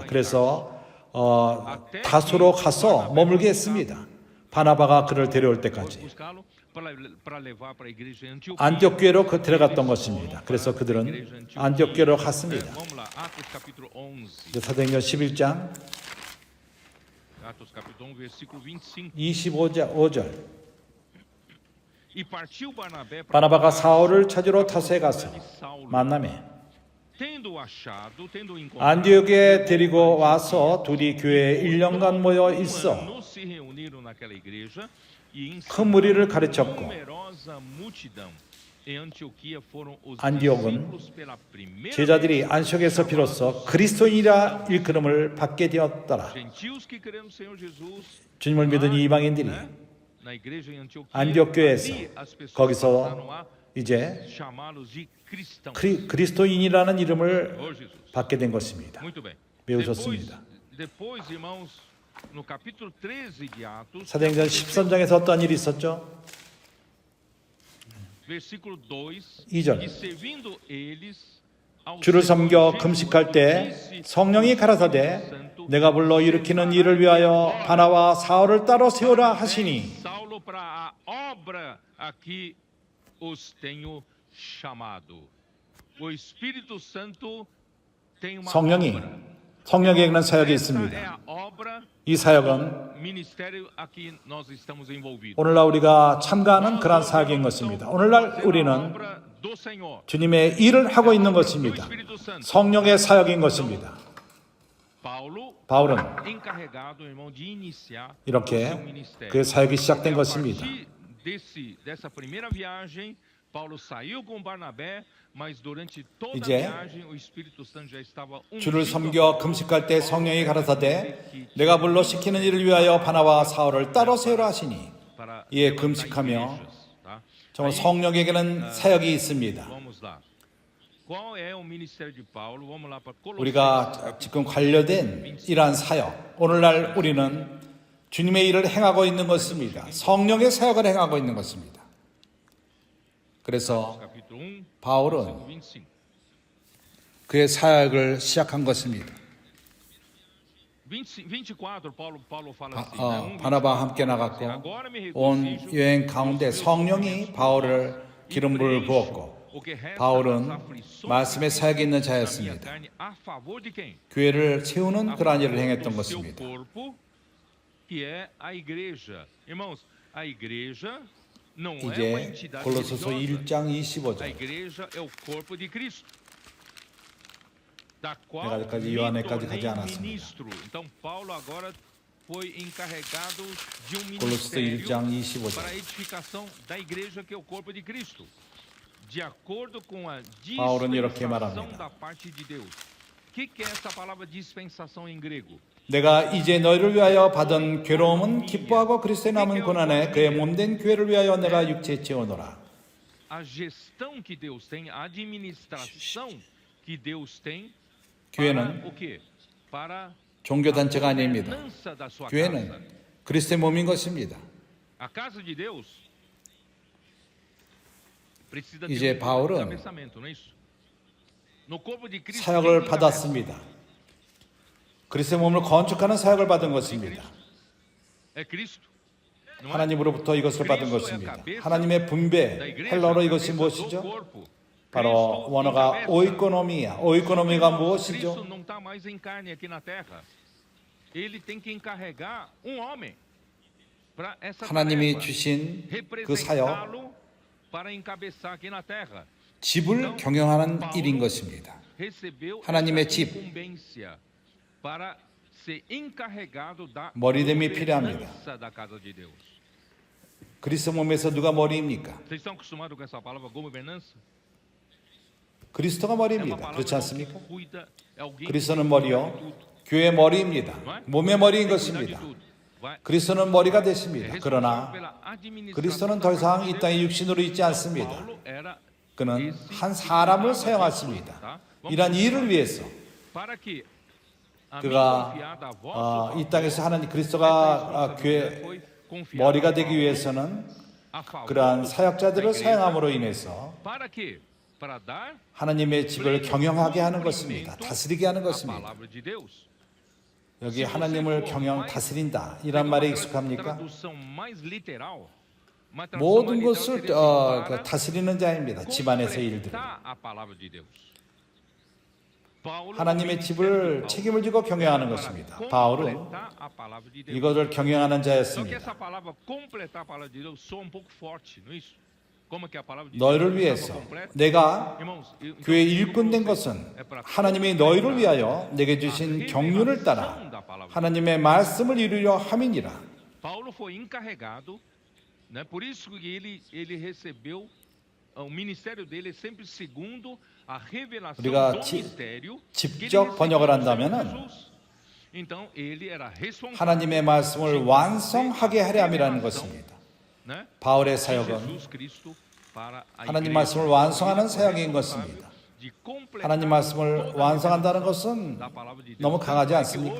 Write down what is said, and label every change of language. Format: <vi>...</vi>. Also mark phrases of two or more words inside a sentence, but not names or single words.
<ko>그래서 다소로 가서 머물게 했습니다. 바나바가 그를 데려올 때까지. 안디옥 교회로 데려갔던 것입니다. 그래서 그들은 안디옥 교회로 갔습니다. 사도행전 11장</ko> <pt>Atos capítulo 1, versículo 25.</pt> <ko>25절.</ko> <pt>E partiu Barnabé para</pt> <ko>바나바가 사울을 찾으러 타소에 가서 만남에</ko> <pt>tendo achado, tendo encontrado</pt> <ko>안디옥에 데리고 와서 둘이 교회에 1년간 모여 있어</ko> <pt>ano se reuniram naquela igreja e</pt> <ko>큰 무리를 가르쳤고</ko> <pt>numerosa multidão. Em Antioquia foram os</pt> <ko>안디옥은</ko> <pt>discípulos pela primeira</pt> <ko>제자들이 안식에서 비로소 그리스도인이라 일컬음을 받게 되었더라.</ko> <pt>gentios que creram no Senhor Jesus</pt> <ko>주님을 믿은 이방인들이</ko> <pt>na igreja em Antioquia.</pt> <ko>안디옥 교회에서</ko> <pt>Ali as pessoas</pt> <ko>거기서</ko> <pt>passaram a</pt> <ko>이제</ko> <pt>chamá-los de cristãos.</pt> <ko>그리스도인이라는 이름을</ko> <pt>Oh, Jesus.</pt> <ko>받게 된 것입니다.</ko> <pt>Muito bem.</pt> <ko>매우</ko> <pt>Depois,</pt> <ko>좋습니다.</ko> <pt>depois, irmãos, no capítulo 13 de Atos,</pt> <ko>사도행전 13장에서 어떠한 일이 있었죠?</ko> <pt>versículo 2,</pt> <ko>2절.</ko> <pt>e servindo eles ao</pt> <ko>주를</ko> <pt>Senhor</pt> <ko>섬겨</ko> <pt>Jesus,</pt> <ko>금식할 때</ko> <pt>disse</pt> <ko>성령이 가라사대 내가 불러 일으키는 일을 위하여 바나와 사울을 따로 세우라 하시니</ko> <pt>Saulo para a obra a que os tenho chamado. O Espírito Santo tem uma</pt> <ko>성령이</ko> <pt>obra.</pt> <ko>성령에게는 사역이</ko> <pt>Essa é</pt> <ko>있습니다.</ko> <pt>a obra,</pt> <ko>이 사역은</ko> <pt>ministério a que nós estamos envolvidos.</pt> <ko>오늘날 우리가 참가하는 그러한 사역인 것입니다. 오늘날 우리는</ko> <pt>obra do Senhor.</pt> <ko>주님의 일을 하고 있는 것입니다. 성령의 사역인 것입니다. 바울은</ko> <pt>encarregado, irmão, de iniciar</pt> <ko>이렇게</ko> <pt>o seu ministério.</pt> <ko>그 사역이 시작된</ko> <pt>A</pt> <ko>것입니다.</ko> <pt>partir dessa primeira viagem, Paulo saiu com Barnabé, mas durante toda a</pt> <ko>이제</ko> <pt>viagem o Espírito Santo já estava</pt> <ko>주를</ko> <pt>ungindo</pt> <ko>섬겨 금식할 때 성령이 가라사대 내가 불러 시키는 일을 위하여 바나와 사울을 따로 세우라 하시니</ko> <pt>para</pt> <ko>이에</ko> <pt>levantar</pt> <ko>금식하며</ko> <pt>igrejas, tá?</pt> <ko>정말 성령에게는 사역이 있습니다.</ko> <pt>Vamos lá. Qual é o ministério de Paulo? Vamos lá para Colossenses.</pt> <ko>우리가 지금 관련된 이러한 사역, 오늘날 우리는 주님의 일을 행하고 있는 것입니다. 성령의 사역을 행하고 있는 것입니다. 그래서</ko> <pt>capítulo 1,</pt> <ko>바울은</ko> <pt>versículo 25.</pt> <ko>그의 사역을 시작한 것입니다.</ko> <pt>24, Paulo fala assim, né?</pt> <ko>바나바와 함께 나갔고</ko> <pt>Agora me</pt> <ko>온</ko> <pt>regocijo</pt> <ko>여행 가운데 성령이 바울을 기름불을 부었고 바울은 말씀의 사역이 있는 자였습니다. 교회를 세우는 그러한 일을 행했던 것입니다. 이제 골로새서 1장 25절 내가 아직까지 요한에까지 가지 않았습니다.</ko> <pt>foi encarregado de</pt> <ko>골로새서</ko> <pt>ministério</pt> <ko>1장 25절</ko> <pt>para a edificação da igreja que é o corpo de Cristo, de acordo com a</pt> <ko>바울은 이렇게</ko> <pt>dispensação</pt> <ko>말합니다.</ko> <pt>da parte de Deus. O que é essa palavra dispensação em grego?</pt> <ko>내가 이제 너희를 위하여 받은 괴로움은 기뻐하고 그리스도의 남은 고난에 그의 몸된 교회를 위하여 내가 육체에 채워노라.</ko> <pt>A gestão que Deus tem, a administração que Deus tem</pt> <ko>교회는</ko> <pt>para o quê? Para</pt> <ko>종교단체가 아닙니다.</ko> <pt>governança da sua casa.</pt> <ko>교회는 그리스도의 몸인 것입니다.</ko> <pt>A casa de Deus precisa</pt> <ko>이제</ko> <pt>ter</pt> <ko>바울은</ko> <pt>cabeçamento, não é isso? No corpo de Cristo</pt> <ko>사역을</ko> <pt>quem tem</pt> <ko>받았습니다. 그리스도의 몸을 건축하는 사역을 받은 것입니다.</ko> <pt>cabeça? É Cristo. Não é?</pt> <ko>하나님으로부터 이것을 받은 것입니다. 하나님의 분배, 헬라어로 이것이 무엇이죠? 바로 원어가 오이코노미야. 오이코노미가 무엇이죠?</ko> <pt>Cristo não está mais em carne aqui na terra. Ele tem que encarregar homem para essa</pt> <ko>하나님이</ko> <pt>tarefa,</pt> <ko>주신 그 사역,</ko> <pt>representá-lo para encabeçar aqui na terra.</pt> <ko>집을 경영하는 일인 것입니다.</ko> <pt>Recebeu</pt> <ko>하나님의</ko> <pt>essa</pt> <ko>집.</ko> <pt>incumbência para ser encarregado da</pt> <ko>머리됨이 필요합니다.</ko> <pt>governança da casa de Deus.</pt> <ko>그리스도 몸에서 누가 머리입니까?</ko> <pt>Vocês estão acostumados com essa palavra governança?</pt> <ko>그리스도가</ko> <pt>É uma</pt> <ko>머리입니다.</ko> <pt>palavra</pt> <ko>그렇지</ko> <pt>que</pt> <ko>않습니까?</ko> <pt>cuida, é alguém que</pt> <ko>그리스도는</ko> <pt>cuida de</pt> <ko>머리요.</ko> <pt>tudo,</pt> <ko>교회 머리입니다.</ko> <pt>não é?</pt> <ko>몸의 머리인</ko> <pt>Tem que cuidar de</pt> <ko>것입니다.</ko> <pt>tudo. Vai-</pt> <ko>그리스도는 머리가</ko> <pt>é</pt> <ko>되십니다.</ko> <pt>responsável</pt> <ko>그러나</ko> <pt>pela administração</pt> <ko>그리스도는</ko> <pt>da</pt> <ko>더</ko> <pt>casa</pt> <ko>이상</ko> <pt>de</pt> <ko>이</ko> <pt>Deus.</pt> <ko>땅에 육신으로 있지 않습니다.</ko> <pt>Paulo era</pt> <ko>그는</ko> <pt>esse</pt> <ko>한</ko> <pt>que</pt> <ko>사람을</ko> <pt>cuidava disso,</pt> <ko>사용하십니다.</ko> <pt>tá? Vamos</pt> <ko>이러한</ko> <pt>lá.</pt> <ko>일을 위해서</ko> <pt>Para que a mim</pt> <ko>그가</ko> <pt>confiada a vós,</pt> <ko>이 땅에서 하나님 그리스도가 교회</ko> <pt>foi confiada</pt> <ko>머리가</ko> <pt>a</pt> <ko>되기</ko> <pt>Paulo</pt> <ko>위해서는</ko> <pt>a favor</pt> <ko>그러한</ko> <pt>da</pt> <ko>사역자들을</ko> <pt>igreja.</pt> <ko>사용함으로 인해서</ko> <pt>Para quê? Para dar</pt> <ko>하나님의 집을 경영하게 하는 것입니다.</ko> <pt>cumprimento</pt> <ko>다스리게 하는</ko> <pt>à</pt> <ko>것입니다.</ko> <pt>palavra de Deus.</pt> <ko>여기 하나님을 경영 다스린다 이란 말에 익숙합니까?</ko> <pt>Tradução mais literal, uma tradução</pt> <ko>모든</ko> <pt>mais literal</pt> <ko>것을</ko> <pt>seria assim, para</pt> <ko>다스리는 자입니다. 집안에서의 일들.</ko> <pt>completar a palavra de Deus.</pt> <ko>하나님의 집을 책임을 지고 경영하는 것입니다. 바울은 이것을 경영하는 자였습니다. 너희를 위해서 내가 교회 일꾼 된 것은 하나님이 너희를 위하여 내게 주신 경륜을 따라 하나님의 말씀을 이루려 함이니라.</ko> <pt>Paulo foi encarregado, né? Por isso que ele recebeu o ministério dele sempre segundo a revelação do mistério.</pt> <ko>직접 번역을 한다면은 하나님의 말씀을 완성하게 하려 함이라는 것입니다. 바울의 사역은 하나님 말씀을 완성하는 사역인 것입니다. 하나님 말씀을 완성한다는 것은 너무 강하지 않습니까?</ko>